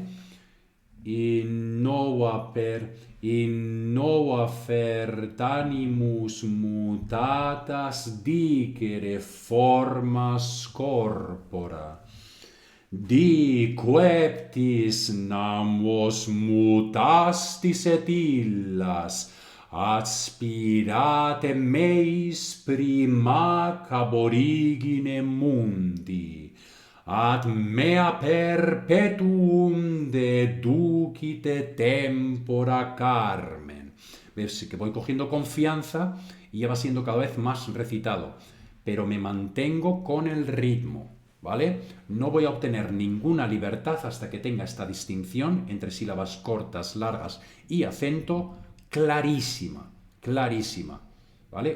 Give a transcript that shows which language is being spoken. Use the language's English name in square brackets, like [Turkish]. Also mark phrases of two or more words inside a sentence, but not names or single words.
[Latin] In nova fertanimus mutatas dicere formas corpora. Diqueptis nam vos mutastis et illas adspirate meis prima cab origine mundi ad mea perpetuum deducite tempora carmen. [Spanish] Ves que voy cogiendo confianza y ya va siendo cada vez más recitado, pero me mantengo con el ritmo, ¿vale? No voy a obtener ninguna libertad hasta que tenga esta distinción entre sílabas cortas, largas y acento clarísima, clarísima, ¿vale?